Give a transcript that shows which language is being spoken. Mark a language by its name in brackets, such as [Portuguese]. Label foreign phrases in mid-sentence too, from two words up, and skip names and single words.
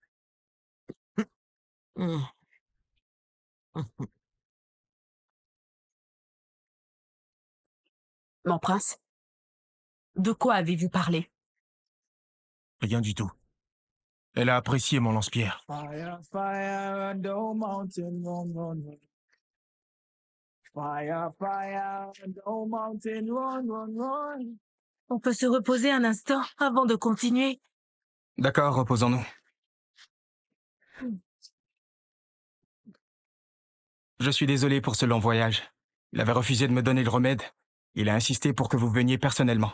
[French] Mon prince, de quoi avez-vous parlé? Rien du tout. Elle a apprécié mon lance-pierre. [English] Fire, fire, and the mountain, run, run, run. Fire, fire, and the mountain, run, run, run. [French] On peut se reposer un instant avant de continuer. D'accord, reposons-nous. Je suis désolé pour ce long voyage. Il avait refusé de me donner le remède. Il a insisté pour que vous veniez personnellement.